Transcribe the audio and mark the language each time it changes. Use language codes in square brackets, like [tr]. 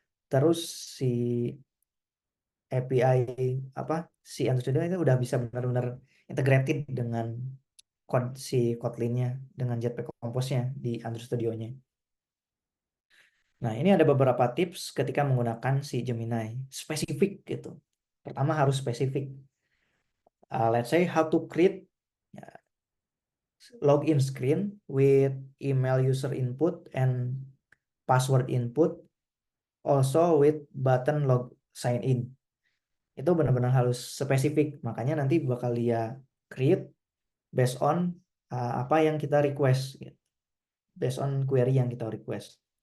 [id] Terus si API si Android Studio itu udah bisa benar-benar integrated dengan si Kotlin-nya, dengan Jetpack Compose-nya di Android Studio-nya. Nah, ini ada beberapa tips ketika menggunakan si Gemini. Spesifik gitu. Pertama harus spesifik. [en] Let's say how to create login screen with email user input and password input, also with button log sign in. [id] Itu benar-benar harus spesifik. Makanya nanti bakal dia create [en] based on [id] apa yang kita request, based on query yang kita request.